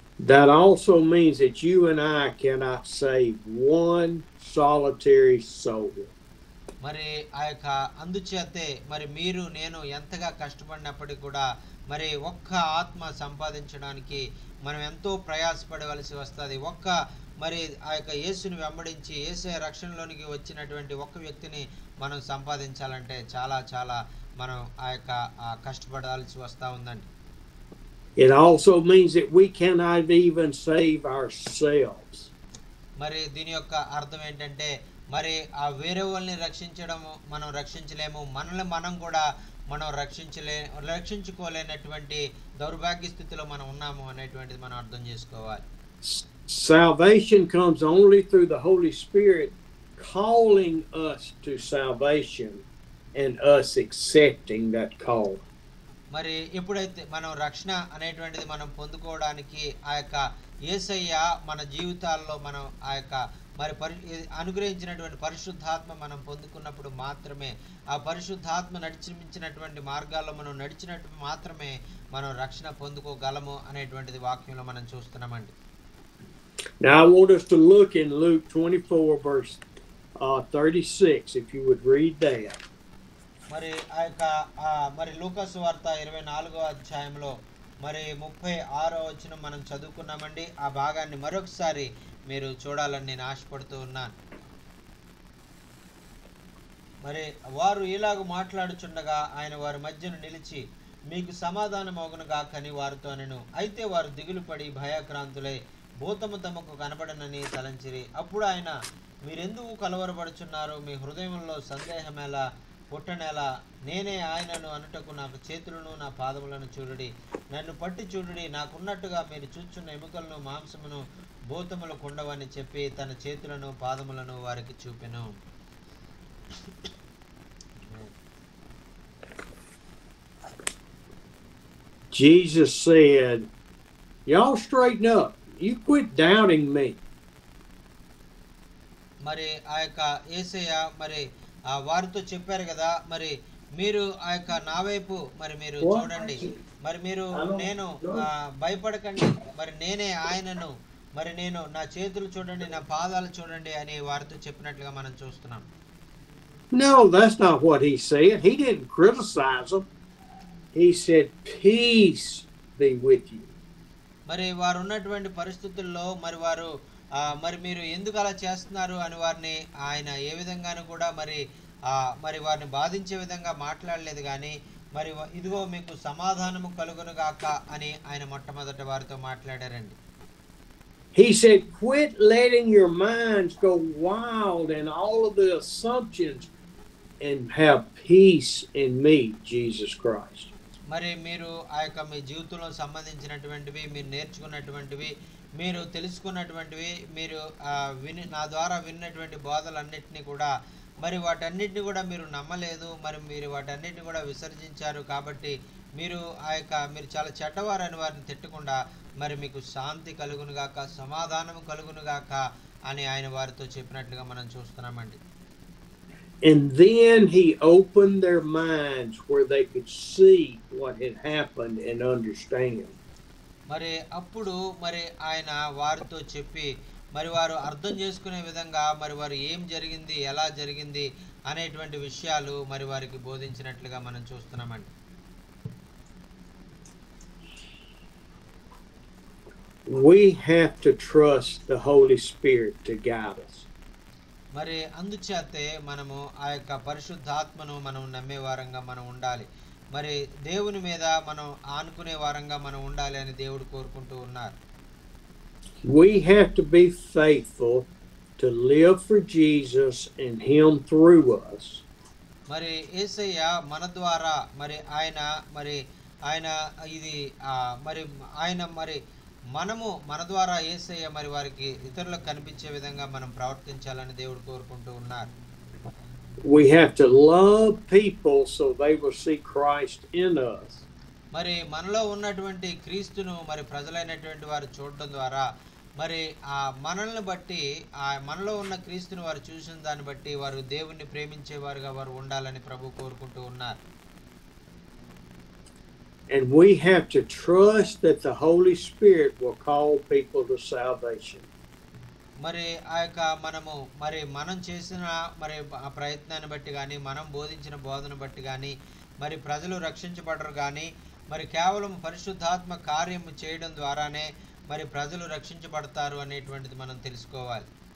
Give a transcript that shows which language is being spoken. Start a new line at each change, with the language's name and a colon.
English: That also means that you and I cannot save one solitary soul.
Telugu: మరి ఆ యొక్క అందుచేతే మరి మీరు నేను ఎంతగా కష్టపడినప్పటికీ కూడా మరి ఒక్క ఆత్మ సంపాదించడానికి మనం ఎంతో ప్రయాసపడవలసి వస్తుంది. మరి ఆ యొక్క యేసుని వెంబడించి యేసే రక్షణలోనికి వచ్చినటువంటి ఒక్క వ్యక్తిని మనం సంపాదించాలంటే చాలా చాలా మనం ఆ యొక్క కష్టపడాల్సి వస్తూ ఉందండి.
English: It also means that we cannot even save ourselves.
Telugu: మరి దీని యొక్క అర్థం ఏంటంటే మరి ఆ వేరే వాళ్ళని మనం రక్షించలేము, మనల్ని మనం కూడా మనం రక్షించుకోలేనటువంటి దౌర్భాగ్య స్థితిలో మనం ఉన్నాము అనేటువంటిది మనం అర్థం చేసుకోవాలి.
English: Salvation comes only through the Holy Spirit calling us to salvation and us accepting that call.
Telugu: మరి ఎప్పుడైతే మనం రక్షణ అనేటువంటిది మనం పొందుకోవడానికి ఆ యొక్క యేసయ్య మన జీవితాల్లో మనం ఆ యొక్క మరి అనుగ్రహించినటువంటి పరిశుద్ధాత్మ మనం పొందుకున్నప్పుడు మాత్రమే ఆ పరిశుద్ధాత్మ నడిపించినటువంటి మార్గాల్లో మనం నడిచినట్టు మాత్రమే మనం రక్షణ పొందుకోగలము అనేటువంటిది వాక్యంలో మనం చూస్తున్నామండి.
English: Now I want us to look in Luke 24 verse 36 if you would read that.
Telugu: మరి ఆ యొక్క మరి లూకా సువార్త 24వ అధ్యాయంలో మరి 36వ వచనం మనం చదువుకున్నామండి. ఆ భాగాన్ని మరొకసారి మీరు చూడాలని నేను ఆశపడుతూ ఉన్నాను. మరి వారు ఇలాగ మాట్లాడుచుండగా ఆయన వారి మధ్యన నిలిచి మీకు సమాధానం అవును గాకని వారితో అనెను. అయితే వారు దిగులు పడి భయాక్రాంతులై భూతము తమకు కనబడనని తలంచిరి. అప్పుడు ఆయన మీరెందుకు కలవరపడుచున్నారు, మీ హృదయంలో సందేహమేలా, పుట్టనేల నేనే ఆయనను అనుటకు నాకు చేతులను నా పాదములను చూడుడి, నన్ను పట్టి చూడుడి, నాకున్నట్టుగా మీరు చూచున్న ఎముకలను మాంసమును భూతములకు ఉండవని చెప్పి తన చేతులను పాదములను వారికి చూపెను.
English: Jesus said, y'all straighten up. You quit doubting me.
Telugu: మరి ఆ యొక్క యేసయ్య మరి వారితో చెప్పారు కదా, మరి మీరు ఆ యొక్క నా వైపు మరి మీరు చూడండి, మరి మీరు నేను భయపడకండి, మరి నేనే ఆయనను, మరి నేను నా చేతులు చూడండి, నా పాదాలు చూడండి అని వారితో చెప్పినట్లుగా మనం చూస్తున్నాం.
English: No, that's not what he said. He didn't criticize them. He said, peace be with you.
Telugu: మరి వారు ఉన్నటువంటి పరిస్థితుల్లో మరి వారు మరి మీరు ఎందుకు అలా చేస్తున్నారు అని వారిని ఆయన ఏ విధంగానూ కూడా మరి వారిని బాధించే విధంగా మాట్లాడలేదు, కానీ మరి ఇదిగో మీకు సమాధానము కలుగును గాక అని ఆయన మొట్టమొదట వారితో మాట్లాడారండి.
English: He said, quit letting your minds go wild and all of the assumptions and have peace in me, Jesus Christ.
Telugu: మరి మీరు ఆ యొక్క మీ జీవితంలో సంబంధించినటువంటివి, మీరు నేర్చుకున్నటువంటివి, మీరు తెలుసుకున్నటువంటివి, మీరు నా ద్వారా విన్నటువంటి బోధలన్నింటినీ కూడా మరి వాటన్నిటిని కూడా మీరు నమ్మలేదు, మరి మీరు వాటన్నిటిని కూడా విసర్జించారు, కాబట్టి మీరు మీరు చాలా చెడ్డవారని వారిని తిట్టకుండా మరి మీకు శాంతి కలుగునుగాక, సమాధానము కలుగునుగాక అని ఆయన వారితో చెప్పినట్లుగా మనం చూస్తున్నామండి.
English: And then he opened their minds where they could see what had happened and understand.
Telugu: మరి అప్పుడు మరి ఆయన వారితో చెప్పి మరి వారు అర్థం చేసుకునే విధంగా మరి వారు ఏం జరిగింది, ఎలా జరిగింది అనేటువంటి విషయాలు మరి వారికి బోధించినట్లుగా మనం చూస్తున్నామండి.
English: We have to trust the Holy Spirit to guide us.
Telugu: మరి అందుచేతే మనము ఆ యొక్క పరిశుద్ధాత్మను మనం నమ్మే వారంగా మనం ఉండాలి, మరి దేవుని మీద మనం ఆనుకునే వారంగా మనం ఉండాలి అని దేవుడు కోరుకుంటూ ఉన్నారు.
English: We have to be faithful to live for Jesus and him through us.
Telugu: మరి యేసయ్య మన ద్వారా మరి ఆయన ఇది మరి ఆయన మరి మనము మన ద్వారా యేసయ్య మరి వారికి ఇతరులకు కనిపించే విధంగా మనం ప్రవర్తించాలని దేవుడు కోరుకుంటూ ఉన్నారు.
English: We have to love people so they will see Christ in us.
Telugu: మరి మనలో ఉన్నటువంటి క్రీస్తును మరి ప్రజలైనటువంటి వారు చూడడం ద్వారా మరి మనల్ని బట్టి మనలో ఉన్న క్రీస్తుని వారు చూసిన దాన్ని బట్టి వారు దేవుణ్ణి ప్రేమించేవారుగా వారు ఉండాలని ప్రభు కోరుకుంటూ ఉన్నారు.
English: And we have to trust that the Holy Spirit will call people to salvation.
Telugu: మరి మనము మనం చేసిన మరి ఆ ప్రయత్నాన్ని బట్టి కానీ, మనం బోధించిన బోధన బట్టి కానీ మరి ప్రజలు రక్షించబడరు, కానీ మరి కేవలం పరిశుద్ధాత్మ కార్యము చేయడం ద్వారానే మరి ప్రజలు రక్షించబడతారు అనేటువంటిది మనం తెలుసుకోవాలి.